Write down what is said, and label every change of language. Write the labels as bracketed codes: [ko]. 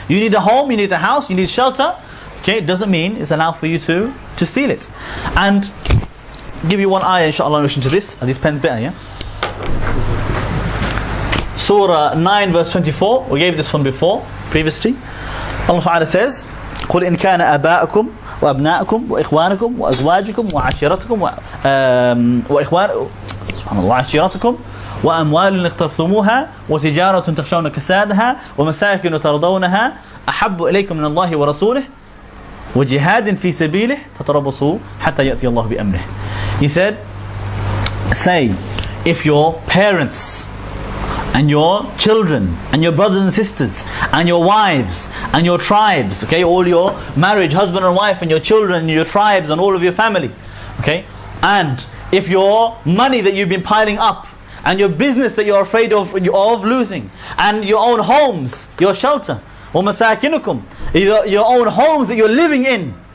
[en] You need a home, you need a house, you need shelter. Okay, it doesn't mean it's allowed for you to steal it. And give you one ayah inshallah in relation to this. Are these pens better, yeah? Surah 9 verse 24. We gave this one before, previously. Allah Ta'ala says, [ar] قُلْ إِنْ كَانَ آبَاءُكُمْ وَأَبْنَاءُكُمْ وَإِخْوَانُكُمْ وَأَزْوَاجُكُمْ وَعَشِيرَتُكُمْ وأموال اقترفتموها وتجارة تخشون كسادها ومساكن ترضونها أحب إليكم من الله ورسوله وجهاد في سبيله فتربصوا حتى يأتي الله بأمره. [en] He said, say, if your parents and your children and your brothers and sisters and your wives and your tribes, okay, all your marriage, husband and wife, and your children and your tribes and all of your family, okay, and if your money that you've been piling up and your business that you're afraid of losing, and your own homes, your shelter, وَمَسَاكِنُكُمْ, your own homes that you're living in,